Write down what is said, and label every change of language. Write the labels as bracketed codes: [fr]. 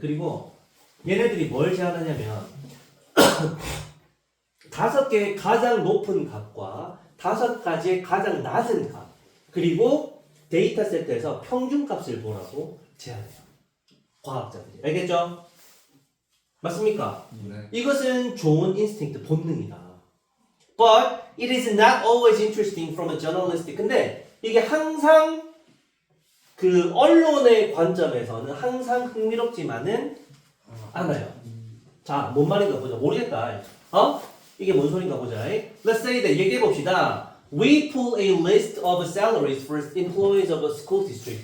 [ko] 그리고 얘네들이 뭘 제안하냐면 5개의 가장 높은 값과 5가지의 가장 낮은 값 그리고 데이터 세트에서 평균 값을 보라고 제안해요. 과학자들이. 알겠죠? 맞습니까? 네. 이것은 좋은 인스팅트 본능이다. [en] But it is not always interesting from a journalistic. [ko] 근데 이게 항상 그 언론의 관점에서는 항상 흥미롭지만은 않아요. 자, 뭔 말인가 보자. 모르겠다. 이게 뭔 소린가 보자. [en] Let's say that [ko] 얘기해 봅시다. [en] We pull a list of salaries for employees of a school district.